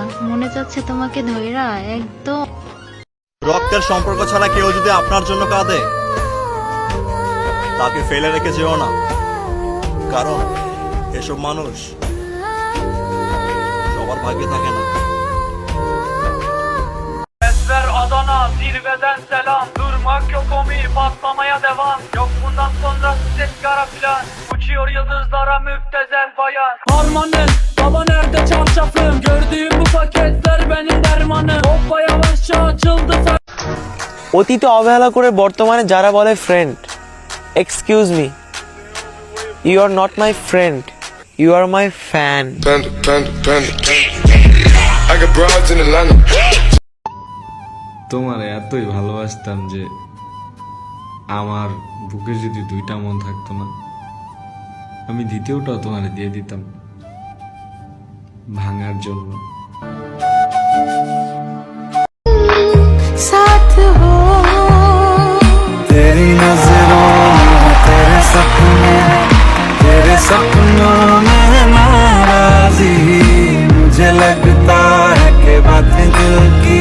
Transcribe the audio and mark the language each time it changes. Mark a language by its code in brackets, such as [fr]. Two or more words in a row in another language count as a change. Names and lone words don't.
[bn] মনে চাচ্ছে তোমাকে ধইরা একদম। রক্তের সম্পর্ক ছাড়া কেউ যদি আপনার জন্য কাঁদে তাকে ফেলে রেখে যেও না, কারণ এসব মানুষ সবার ভাগ্যে থাকে না। [tr] Adana zirveden selam, durmak yok Omi, patlamaya devam. Yok bundan sonra ses kara filan, uçuyor yıldızlara müptezel bayan. Harmanım baba nerede çarşafım, gördüğüm bu paketler benim dermanım. Hoppa yavaşça açıldı [bn] অতীতে অবহেলা করে বর্তমানে যারা বলে ফ্রেন্ড, [en] Excuse me, you are not my friend, you are my fan. [bn] তোমার এতই ভালোবাসতাম যে আমার বুকে যদি দুইটা মন থাকতো না, আমি দ্বিতীয়টাও তোমার দিয়ে দিতাম ভাঙার জন্য। [hi] साथ हो तेरी नजरों में तेरे सपनों में नाराजी, मुझे लगता है कि बातें दिल की।